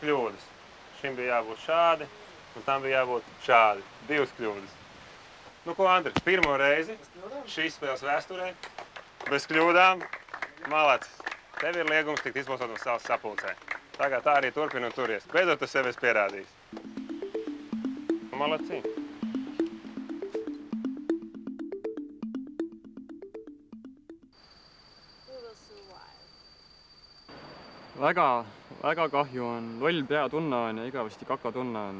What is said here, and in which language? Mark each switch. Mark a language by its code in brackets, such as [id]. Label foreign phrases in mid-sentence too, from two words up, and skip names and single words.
[lv] Šim bija jābūt šādi, Un tam bija jābūt šādi. 2 kļūdas. Nu ko, Andris, pirmo reizi šīs spēles vēsturē bez kļūdām. Malacis. Tev ir liegums tikt izbalsot no savas sapulcē. Tagad tā arī turpina un turies. Beidzot tu sevi esi pierādījis. Malacī. [et] Väga kahju on, loll peatunne on ja igavesti kakatunne on.